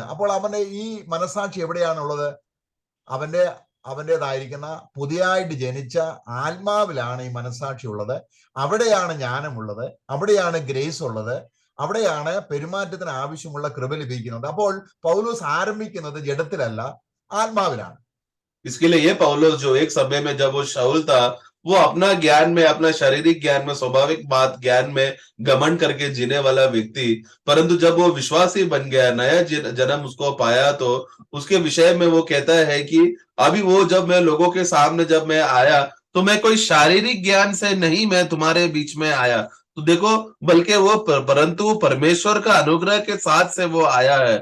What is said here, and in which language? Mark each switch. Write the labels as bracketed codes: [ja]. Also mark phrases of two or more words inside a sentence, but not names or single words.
[ml] അപ്പോൾ അവന്റെ ഈ മനസാക്ഷി എവിടെയാണുള്ളത്? അവന്റേതായിരിക്കുന്ന പുതിയതായിട്ട് ജനിച്ച ആത്മാവിലാണ് ഈ മനസാക്ഷി ഉള്ളത്. അവിടെയാണ് ജ്ഞാനമുള്ളത്, അവിടെയാണ് ഗ്രേസ് ഉള്ളത്, അവിടെയാണ് പെരുമാറ്റത്തിന് ആവശ്യമുള്ള കൃപ ലഭിക്കുന്നത്. അപ്പോൾ പൗലോസ് ആരംഭിക്കുന്നത് ജഡത്തിലല്ല, ആത്മാവിലാണ്. [hi] इसके लिए ये पौलुस जो एक समय में जब वो शाऊल था, वो अपना ज्ञान में, अपना शारीरिक ज्ञान में, स्वाभाविक बात ज्ञान में घमंड करके जीने वाला व्यक्ति, परंतु जब वो विश्वासी बन गया, नया जन्म उसको पाया, तो उसके विषय में वो कहता है कि अभी वो जब मैं लोगों के सामने जब मैं आया, तो मैं कोई शारीरिक ज्ञान से नहीं मैं तुम्हारे बीच में आया, तो देखो, बल्कि वो परंतु परमेश्वर का अनुग्रह के साथ से वो आया है।